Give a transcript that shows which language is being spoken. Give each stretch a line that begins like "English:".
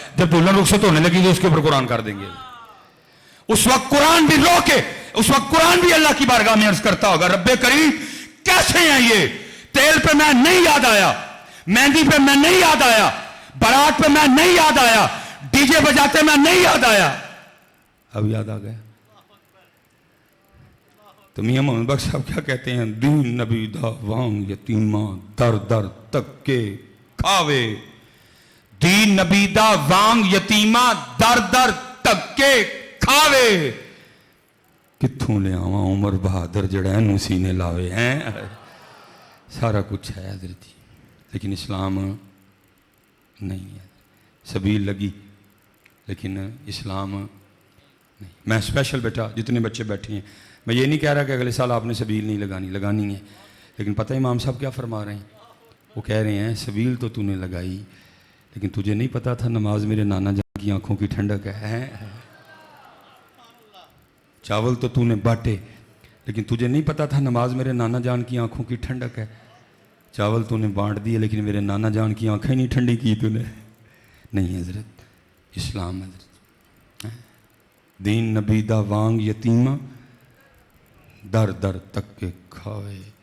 Urdu: جب دلہن رخصت ہونے لگی تو اس کے اوپر قرآن کر دیں گے. اس وقت قرآن بھی رو کے, اس وقت قرآن بھی اللہ کی بارگاہ میں عرض کرتا ہوگا رب کریم کیسے ہیں یہ؟ تیل پہ میں نہیں یاد آیا, مہندی پہ میں نہیں یاد آیا, بارات پہ میں نہیں یاد آیا, ڈی جے بجاتے میں نہیں یاد آیا, اب یاد آ گیا.
Punjabi: تو میاں محمد بخش صاحب کیا کہتے ہیں؟ دین نبی دا وانگ یتیماں در در تکے کھاوے. دین نبی دا وانگ یتیماں در در تکے کھاوے. کتھوں لے آواں عمر بہادر جڑا اینوں سینے لاوے ہیں.
Urdu: سارا کچھ ہے حضرت جی لیکن اسلام نہیں ہے. سبیل لگی لیکن اسلام نہیں. میں اسپیشل بیٹا جتنے بچے بیٹھے ہیں میں یہ نہیں کہہ رہا کہ اگلے سال آپ نے سبیل نہیں لگانی ہے. لیکن پتہ ہے امام صاحب کیا فرما رہے ہیں؟ وہ کہہ رہے ہیں سبیل تو نے لگائی لیکن تجھے نہیں پتا تھا نماز میرے نانا جان کی آنکھوں کی ٹھنڈک ہے. چاول تو نے بانٹے لیکن تجھے نہیں پتا تھا نماز میرے نانا جان کی آنکھوں کی ٹھنڈک ہے. چاول نے بانٹ دیے لیکن میرے نانا جان کی آنکھیں نہیں ٹھنڈی کی نے. نہیں حضرت, اسلام حضرت
Punjabi: دین نبی دا وانگ یتیماں در در تک کے کھاوے.